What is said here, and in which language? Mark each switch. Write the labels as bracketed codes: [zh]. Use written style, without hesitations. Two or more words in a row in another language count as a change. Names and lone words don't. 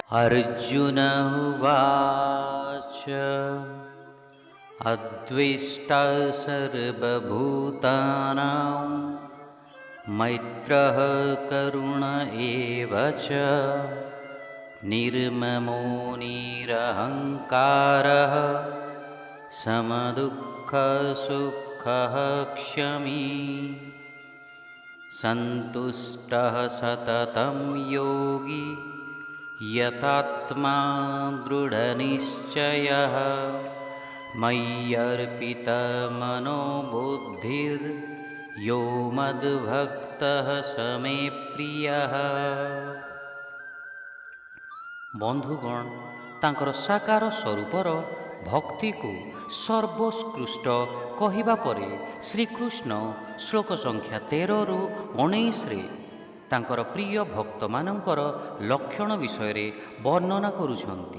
[sa] ଅର୍ଜୁନ ଉବାଚ ଅଦ୍ୱେଷ୍ଟା ସର୍ବଭୂତାନାଂ ମୈତ୍ରଃ କରୁଣ ଏବ ଚ ନିର୍ମମୋ ନିରହଙ୍କାରଃ ସମଦୁଃଖସୁଖଃ କ୍ଷମୀ ସନ୍ତୁଷ୍ଟଃ ସତतं ಯೋಗಿ ಯತಾತ್ಮಾ ದೃಢನಿಶ್ಚಯಃ ಮಯ್ಯರ್ಪಿತಮನೋ ಬುದ್ಧಿರ್ ಯೋ ಮದ್ಭಕ್ತಃ ಸಮೇ ಪ್ರಿಯಃ। [or] ବନ୍ଧୁଗଣ, ତାଙ୍କର ସାକାର ସ୍ୱରୂପର ଭକ୍ତିକୁ ସର୍ବୋତ୍କୃଷ୍ଟ କହିବା ପରେ ଶ୍ରୀକୃଷ୍ଣ ଶ୍ଲୋକ ସଂଖ୍ୟା 13ରୁ 19ରେ ତାଙ୍କର ପ୍ରିୟ ଭକ୍ତମାନଙ୍କର ଲକ୍ଷଣ ବିଷୟରେ ବର୍ଣ୍ଣନା କରୁଛନ୍ତି।